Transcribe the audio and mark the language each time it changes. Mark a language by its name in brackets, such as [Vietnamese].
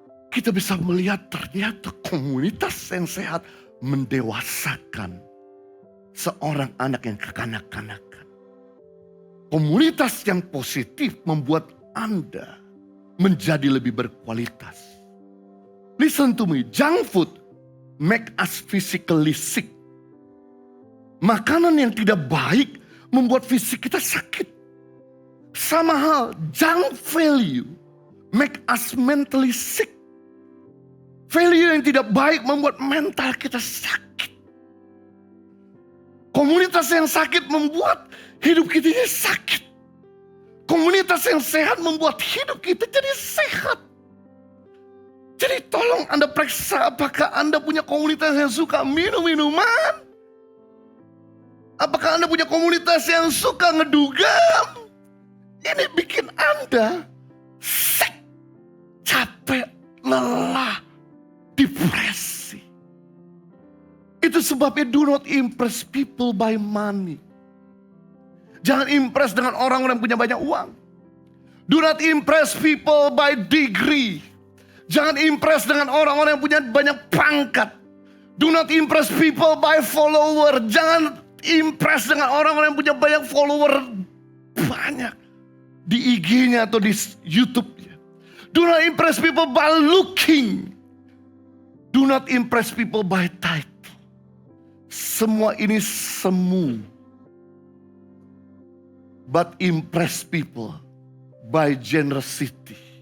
[Indonesian] Kita bisa melihat ternyata komunitas yang sehat mendewasakan seorang anak yang kekanak-kanakan. Komunitas yang positif membuat Anda menjadi lebih berkualitas. [English] Listen to me, junk food make us physically sick. [Indonesian] Makanan yang tidak baik membuat fisik kita sakit. Sama hal, [English] junk value make us mentally sick. [Indonesian] Value yang tidak baik membuat mental kita sakit. Komunitas yang sakit membuat hidup kita jadi sakit. Komunitas yang sehat membuat hidup kita jadi sehat. Jadi tolong Anda periksa apakah Anda punya komunitas yang suka minum-minuman. Apakah Anda punya komunitas yang suka ngedugam. Ini bikin Anda sick, capek, lelah, depresi. Itu sebabnya [English] do not impress people by money. [Indonesian] Jangan impress dengan orang-orang yang punya banyak uang. [English] Do not impress people by degree. [Indonesian] Jangan impress dengan orang-orang yang punya banyak pangkat. [English] Do not impress people by follower. [Indonesian] Jangan impress dengan orang-orang yang punya banyak follower banyak di IG-nya atau di YouTube-nya. [English] Do not impress people by looking. Do not impress people by title. [Indonesian] Semua ini semu. [English] But impress people by generosity.